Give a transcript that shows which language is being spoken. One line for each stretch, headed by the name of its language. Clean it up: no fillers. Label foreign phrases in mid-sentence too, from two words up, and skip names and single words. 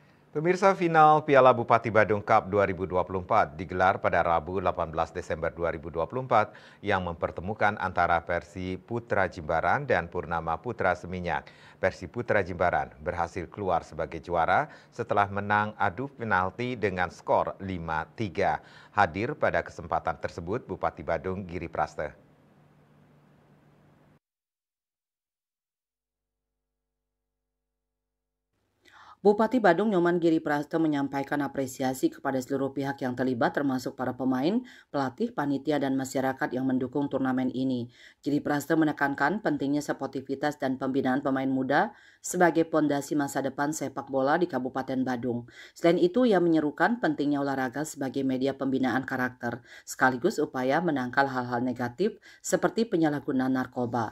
Indonesian: Pemirsa, final Piala Bupati Badung Cup 2024 digelar pada Rabu 18 Desember 2024 yang mempertemukan antara Persi Putra Jimbaran dan Purnama Putra Seminyak. Persi Putra Jimbaran berhasil keluar sebagai juara setelah menang adu penalti dengan skor 5-3. Hadir pada kesempatan tersebut Bupati Badung Giri Praste. Bupati Badung Nyoman Giri Prasto menyampaikan apresiasi kepada seluruh pihak yang terlibat termasuk para pemain, pelatih, panitia, dan masyarakat yang mendukung turnamen ini. Giri Prasto menekankan pentingnya sportivitas dan pembinaan pemain muda sebagai pondasi masa depan sepak bola di Kabupaten Badung. Selain itu, ia menyerukan pentingnya olahraga sebagai media pembinaan karakter, sekaligus upaya menangkal hal-hal negatif seperti penyalahgunaan narkoba.